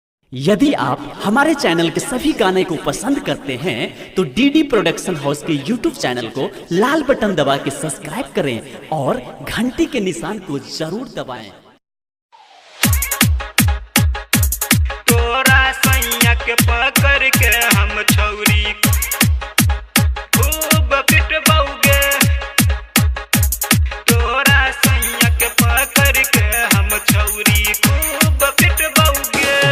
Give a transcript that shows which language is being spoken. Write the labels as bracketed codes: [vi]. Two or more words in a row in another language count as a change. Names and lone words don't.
[hi] यदि आप हमारे चैनल के सभी गाने को पसंद करते हैं तो डीडी प्रोडक्शन हाउस के यूट्यूब चैनल को लाल बटन दबा के सब्सक्राइब करें और घंटी के निशान को जरूर दबाएं। [anp] तोरा सैया के पकड़ के हम छौरी खूब पिटबौगे। तोरा सैया के पकड़ के हम छौरी खूब पिटबौगे।